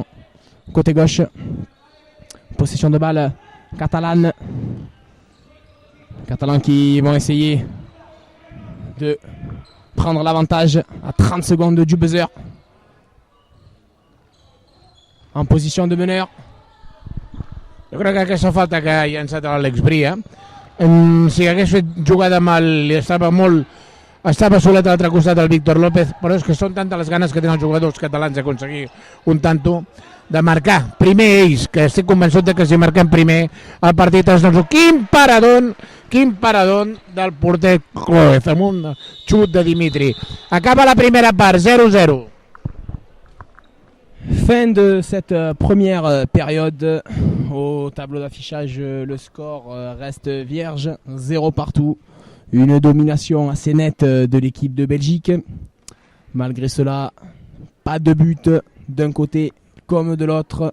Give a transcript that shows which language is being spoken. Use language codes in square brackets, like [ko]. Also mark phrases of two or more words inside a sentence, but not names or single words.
[fr] Côté gauche, possession de balle catalane. Catalans qui vont essayer de prendre l'avantage à 30 secondes du buzzer. En position de meneur. [ca] Jo crec que aquesta falta que ha llançat l'Àlex Bria, si hagués fet jugada mal, estava solet a l'altre costat del Víctor López, però és que són tantes les ganes que tenen els jugadors catalans d'aconseguir un tanto, de marcar primer ells, que estic convençut que si marquem primer el partit es doncs... Quin paradón del porter Cloez amb un xut de Dimitri. Acaba la primera part, 0-0. [fr] Fin de cette première période. Au tableau d'affichage, le score reste vierge, 0 partout. Une domination assez nette de l'équipe de Belgique. Malgré cela, Pas de but d'un côté comme de l'autre.